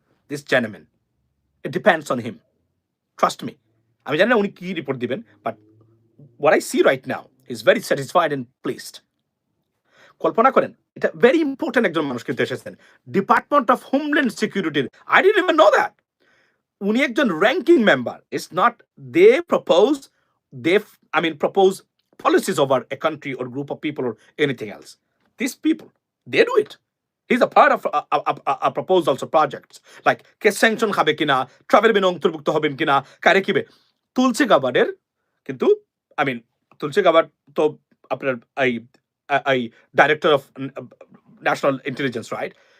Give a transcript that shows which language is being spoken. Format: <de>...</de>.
<en>This gentleman, it depends on him, trust me.</en> <bn>আমি জানি না উনি কি রিপোর্ট দিবেন,</bn> <en>But what I see right now is very satisfied and pleased.</en> <bn>কল্পনা করেন এটা ভেরি ইম্পর্টেন্ট একজন মানুষ কিন্তু এসেছেন ডিপার্টমেন্ট অফ হোমল্যান্ড সিকিউরিটির।</bn> <en>I didn't even know that</en> <bn>উনি একজন</bn> <en>Ranking member. It's not they propose they I mean propose policies over a country or group of people or anything else. These people, they do it. He's a part of a proposals or projects like</en> <bn>K sanction খাবে কিনা, travel বিন অন্তর্ভুক্ত হবেন কিনা, কারে কিবে। তুলসী গাবার্ডের কিন্তু</bn> <en>I mean</en> <bn>Tulsi Gabbard তো আপনার এই এই director of national intelligence, right?</bn>